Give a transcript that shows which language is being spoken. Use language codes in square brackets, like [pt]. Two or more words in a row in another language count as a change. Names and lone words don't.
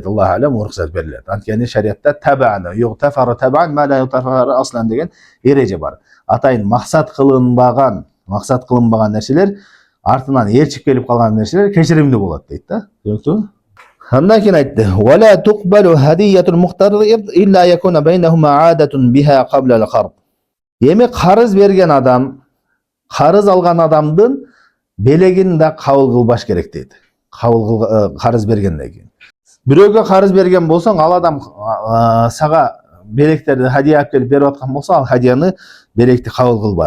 [ky] Аллах алем, уруксат берилет. Анткени шариатта табаны, [ar] يغتفر تبعا ما لا يغتفر أصلا [ky] деген эреже бар. Атайын максат кылынбаган нерселер, артынан ээрчип келип калган нерселер кечиримдүү болот дейт да. Түшүнүктүбү? Андан кийин айтты: [ar] "ولا تقبل هدية المقترض إلا يكون بينهما عادة بها قبل القرض." [ky] Эми карыз берген адам, карыз алган адамдын белегин да кабыл кылбаш керек дейт. Карыз бергенден кийин. Бирөөгө карыз берген болсоң, ал адам сага белектерди хадия алып келип берип аткан болсо, ал хадияны, белекти кабыл кылбай.